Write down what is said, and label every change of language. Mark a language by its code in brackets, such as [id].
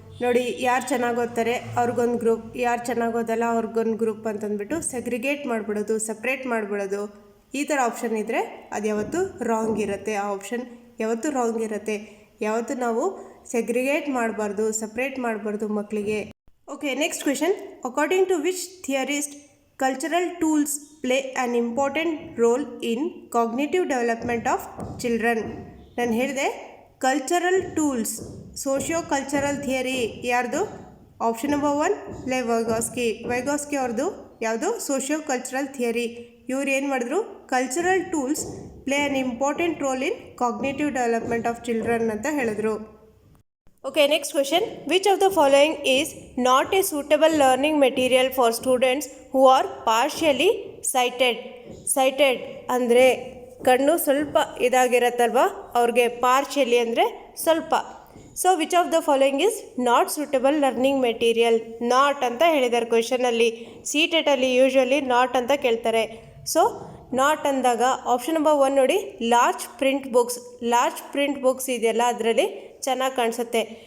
[kn] ನೋಡಿ ಯಾರು ಚೆನ್ನಾಗಿ ಓದ್ತಾರೆ ಅವ್ರಿಗೊಂದು ಗ್ರೂಪ್, ಯಾರು ಚೆನ್ನಾಗಿ ಓದಲ್ಲ ಅವ್ರಿಗೊಂದು ಗ್ರೂಪ್ ಅಂತಂದ್ಬಿಟ್ಟು ಸೆಗ್ರಿಗೇಟ್ ಮಾಡಿಬಿಡೋದು, ಸಪ್ರೇಟ್ ಮಾಡಿಬಿಡೋದು. ಈ ಥರ ಆಪ್ಷನ್ ಇದ್ದರೆ ಅದು ಯಾವತ್ತೂ ರಾಂಗ್ ಇರುತ್ತೆ. ಆ ಆಪ್ಷನ್ ಯಾವತ್ತೂ ರಾಂಗ್ ಇರುತ್ತೆ. ಯಾವತ್ತೂ ನಾವು ಸೆಗ್ರಿಗೇಟ್ ಮಾಡಬಾರ್ದು, ಸಪ್ರೇಟ್ ಮಾಡಬಾರ್ದು ಮಕ್ಕಳಿಗೆ. [en] Okay, next question. According to which theorist cultural tools play an important role in cognitive development of children? [kn] ನಾನು ಹೇಳಿದೆ cultural tools, socio cultural theory ಯಾರ್ದು? ಆಪ್ಷನ್ ನಂಬರ್ 1 ವೈಗಾಸ್ಕಿ ಅವ್ರದ್ದು ಯಾವುದು? [en] Socio cultural theory. [kn] ಇವ್ರು ಏನು ಮಾಡಿದ್ರು? [en] cultural tools play an important role in cognitive development of children [kn] ಅಂತ ಹೇಳಿದ್ರು. [en] Okay, next question. Which of the following is not a suitable learning material for students who are partially sighted? [kn] Sighted ಅಂದರೆ ಕಣ್ಣು ಸ್ವಲ್ಪ ಇದಾಗಿರತ್ತಲ್ವ, ಅವ್ರಿಗೆ partially ಅಂದರೆ ಸ್ವಲ್ಪ. [en] So which of the following is not suitable learning material? [kn] Not ಅಂತ ಹೇಳಿದ್ದಾರೆ ಕ್ವೆಶನಲ್ಲಿ. CTET-ಅಲ್ಲಿ usually not ಅಂತ ಕೇಳ್ತಾರೆ. ಸೊ ನಾಟ್ ಅಂದಾಗ ಆಪ್ಷನ್ ನಂಬರ್ 1 ನೋಡಿ, ಲಾರ್ಜ್ ಪ್ರಿಂಟ್ ಬುಕ್ಸ್ ಇದೆಯಲ್ಲ ಅದರಲ್ಲಿ ಚೆನ್ನಾಗಿ ಕಾಣಿಸುತ್ತೆ.